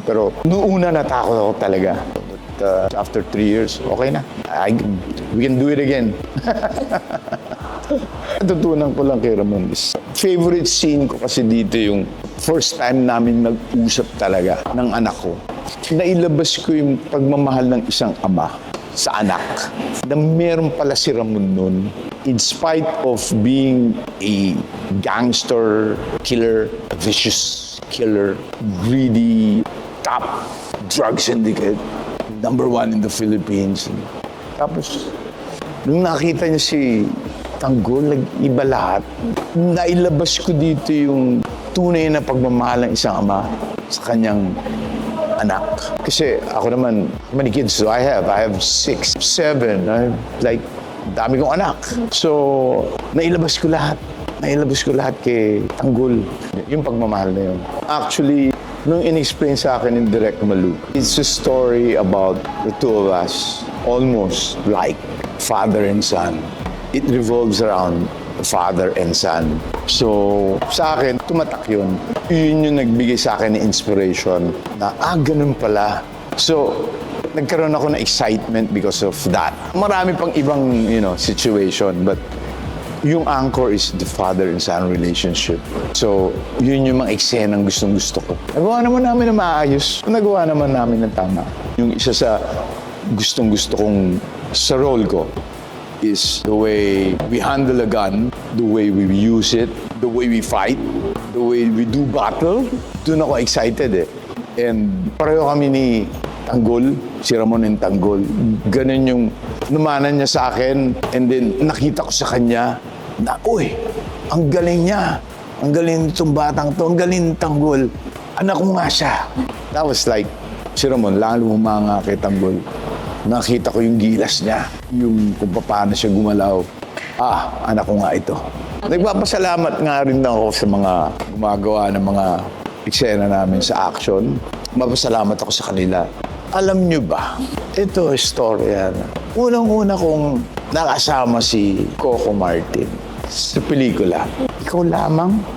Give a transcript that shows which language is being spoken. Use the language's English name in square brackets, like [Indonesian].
[Filipino] Pero noong una natakot ako talaga. [English] But after 3 years, okay na. We can do it again. [Filipino] Natutunan ko lang kay Ramon is, favorite scene ko kasi dito yung first time namin nag-usap talaga ng anak ko. Nailabas ko yung pagmamahal ng isang ama sa anak. Na meron pala si Ramon nun. [English] In spite of being a gangster killer, a vicious killer, greedy, top drug syndicate, #1 in the Philippines. [Filipino] Tapos, nung nakita niya si Tanggol, nag-iba lahat. Nailabas ko dito yung tunay na pagmamahal ng isang ama sa kanyang anak. Kasi ako naman, [English] how many kids do I have? I have 6, 7. [Filipino] Dami kong anak. So, nailabas ko lahat. Nailabas ko lahat kay Tanggol. Yung pagmamahal na yun. [English] Actually, [Filipino] nung in-explain sa akin [English] in Direct Malu, it's a story about the two of us, almost like father and son. It revolves around father and son. [Filipino] So, sa akin, tumatak yun. Yun yung nagbigay sa akin ng inspiration na, ganun pala. So, nagkaroon ako ng excitement [English] because of that. [Filipino] Marami pang ibang, [English] situation, but yung anchor is the father and son relationship. [Filipino] So, yun yung mga eksenang gustong-gusto ko. Nagawa naman namin na maayos. Nagawa naman namin ng tama. Yung isa sa gustong-gusto kong sa role ko [English] is the way we handle a gun, the way we use it, the way we fight, the way we do battle. [Filipino] Doon ako excited eh. And pareho kami ni Tanggol, si Ramon and Tanggol. Ganun yung numanan niya sa akin. And then nakita ko sa kanya na, ang galing niya. Ang galing nitong batang to. Ang galing ni Tanggol. Anak ko nga siya. [English] That was like, [Filipino] si Ramon, lalo humanga kay Tanggol. Nakita ko yung gilas niya, yung kung paano siya gumalaw. Anak ko nga ito. Nagpapasalamat nga rin ako sa mga gumagawa ng mga eksena namin sa action. Mapasalamat ako sa kanila. Alam nyo ba, ito istorya na unang-una kong nakasama si Coco Martin sa pelikula. Ikaw lamang.